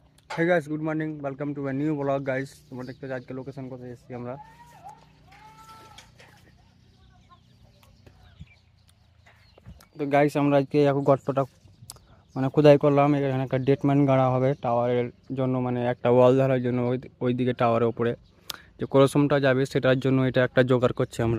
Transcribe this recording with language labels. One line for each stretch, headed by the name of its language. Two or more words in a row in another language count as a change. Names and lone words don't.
English: hey guys, good morning, welcome to a new blog guys.
Bangla: তোমরা দেখতে পাচ্ছ আজকে লোকেশন কোথায় এসেছি আমরা। তো গাইস আমরা আজকে এখন গর্তটা মানে খোদাই করলাম। এখানে একটা ডেটম্যান গাড়া হবে টাওয়ারের জন্য, মানে একটা ওয়াল ধরার জন্য ওইদিকে টাওয়ারের উপরে যে ক্রসমটা যাবে সেটার জন্য এটা একটা জোগাড় করছি আমরা।